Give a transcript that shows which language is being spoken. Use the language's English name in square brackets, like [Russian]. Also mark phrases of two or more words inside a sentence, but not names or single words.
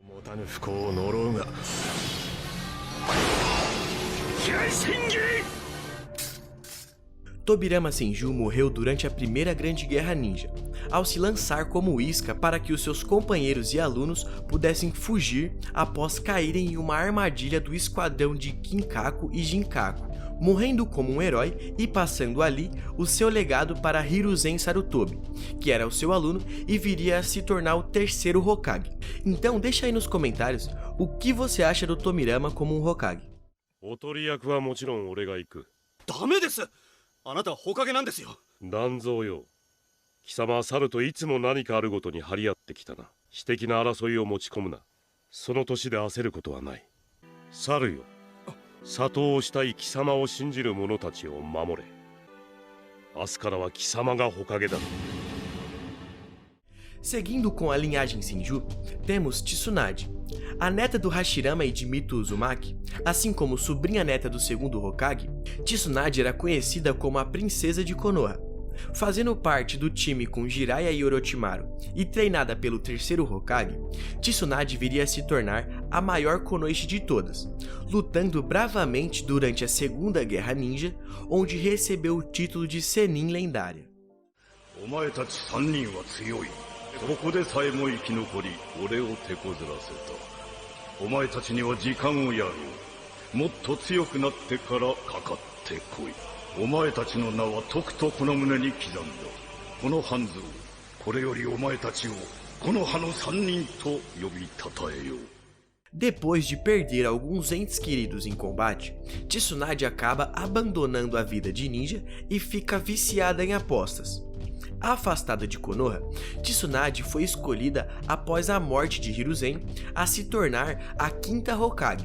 [Portuguese] Tobirama Senju morreu durante a Primeira Grande Guerra Ninja, ao se lançar como isca para que os seus companheiros e alunos pudessem fugir após caírem em uma armadilha do esquadrão de Kinkaku e Jinkaku, morrendo como um herói e passando ali o seu legado para Hiruzen Sarutobi, que era o seu aluno e viria a se tornar o terceiro Hokage. Então deixa aí nos comentários o que você acha do Tobirama como um Hokage. [Japanese] おとり役はもちろん俺が行く。ダメです。あなたは火影なんですよ。団蔵よ。貴様は猿といつも何かあるごとに張り合ってきたな。私的な争いを持ち込むな。その年で焦ることはない。猿よ。里をしたい貴様を信じる者たちを守れ。明日からは貴様が火影だ。 [Portuguese] Seguindo com a linhagem Senju, temos Tsunade, a neta do Hashirama e de Mito Uzumaki, assim como sobrinha neta do segundo Hokage. Tsunade era conhecida como a Princesa de Konoha. Fazendo parte do time com Jiraiya e Orochimaru e treinada pelo terceiro Hokage, Tsunade viria a se tornar a maior Konoichi de todas, lutando bravamente durante a Segunda Guerra Ninja, onde recebeu o título de Sennin lendária. [Japanese] ここでさえも生き残り、俺を手こずらせた。お前たちには時間をやろう。もっと強くなってからかかってこい。お前たちの名はとくとこの胸に刻んだ。この半蔵、これよりお前たちをこの葉の三人と呼びたたえよう。 [Portuguese] Depois de perder alguns entes queridos em combate, Tsunade acaba abandonando a vida de ninja e fica viciada em apostas. Afastada de Konoha, Tsunade foi escolhida após a morte de Hiruzen a se tornar a quinta Hokage.